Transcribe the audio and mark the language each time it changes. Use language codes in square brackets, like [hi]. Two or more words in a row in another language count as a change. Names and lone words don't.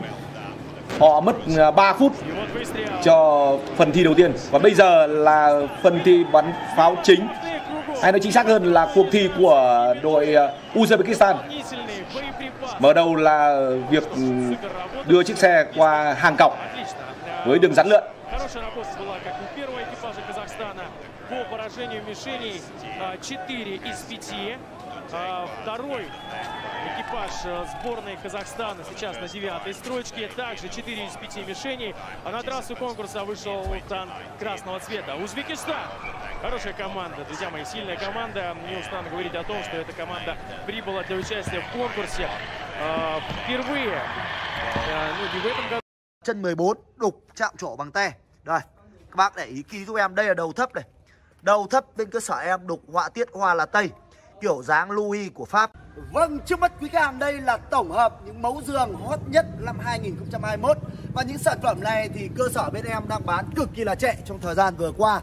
[vi] Họ mất 3 phút cho phần thi đầu tiên, và bây giờ là phần thi bắn pháo chính, hay nói chính xác hơn là cuộc thi của đội Uzbekistan. Mở đầu là việc đưa chiếc xe qua hàng cọc với đường rắn lượn. [ru] Второй экипаж сборной Казахстана сейчас на 9-й строчке. Также 4 из 5 мишеней. А на трассу конкурса вышел танк красного цвета. Узбекистан. Хорошая команда, друзья мои, сильная команда. Не устану говорить о том, что эта команда прибыла для участия в конкурсе впервые. Ну, не в этом году. [vi] Chân 14 đục chạm trổ bằng te. Rồi, các bác để ý kỹ giúp em, đây là đầu thấp này. Đầu thấp bên cơ sở em đục họa tiết hoa là Tây, kiểu dáng Louis của Pháp. Vâng, trước mắt quý khách hàng đây là tổng hợp những mẫu giường hot nhất năm 2021. Và những sản phẩm này thì cơ sở bên em đang bán cực kỳ là chạy trong thời gian vừa qua.